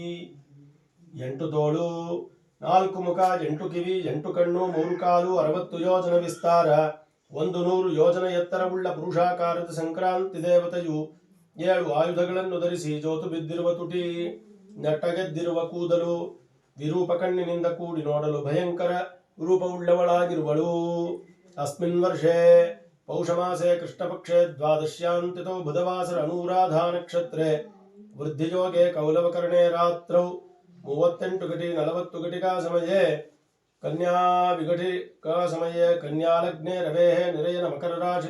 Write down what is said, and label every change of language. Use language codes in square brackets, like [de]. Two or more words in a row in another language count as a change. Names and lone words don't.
[kn] 8 ತೋಳು 4 ಮುಖ 8 ಕಿವಿ 8 ಕಣ್ಣು 3 ಕಾಲು 60 ಯೋಜನ ವಿಸ್ತಾರ 100 ಯೋಜನ ಎತ್ತರವುಳ್ಳ ಪುರುಷಾಕಾರದ ಸಂಕ್ರಾಂತಿ ದೇವತೆಯು 7 ಆಯುಧಗಳನ್ನು ಧರಿಸಿ ಜೋತು ಬಿದ್ದಿರುವ ತುಟಿ, ನೆಟ್ಟಗೆದ್ದಿರುವ ಕೂದಲು, ವಿರೂಪ ಕಣ್ಣಿನಿಂದ ಕೂಡಿ ನೋಡಲು ಭಯಂಕರ ರೂಪವುಳ್ಳವಳಾಗಿರುವಳು. [sa] ಅಸ್ಮಿನ್ ವರ್ಷೆ ಪೌಷಮಾಸೆ ಕೃಷ್ಣಪಕ್ಷೆ ದ್ವಾದಶ್ಯಾಂತಿತೋ ಬುಧವಾಸರ ಅನುರಾಧಾ ನಕ್ಷತ್ರೆ ವೃದ್ಧಿಯೋಗೆ ಕೌಲವಕರ್ಣೆ ರಾತ್ರೌ 38 ಗಟಿ 40 ಗಟಿಕಾ ಸಮಯೇ ಕನ್ಯಾ ವಿಘಟಿಕಾ ಸಮಯೇ ಕನ್ಯಾಲಗ್ನೆ ರವೇಃ ನಿರಯನ ಮಕರ ರಾಶಿ